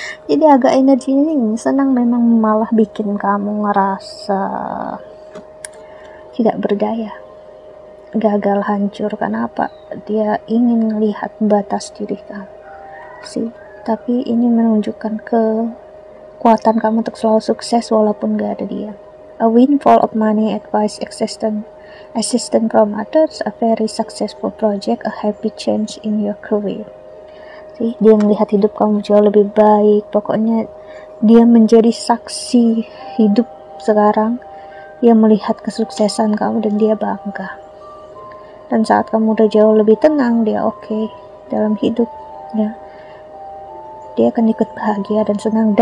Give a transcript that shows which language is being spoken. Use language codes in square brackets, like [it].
[id] Jadi agak energinya senang, memang malah bikin kamu ngerasa tidak berdaya, gagal, hancur. Kenapa? Dia ingin melihat batas diri kamu sih. Tapi ini menunjukkan kekuatan kamu untuk selalu sukses walaupun gak ada dia. [en] A windfall of money, advice, assistance from others, a very successful project, a happy change in your career. [id] Sih, dia melihat hidup kamu jauh lebih baik. Pokoknya dia menjadi saksi hidup sekarang. Dia melihat kesuksesan kamu dan dia bangga. Dan saat kamu udah jauh lebih tenang, dia oke dalam hidup, ya, dia akan ikut bahagia dan senang.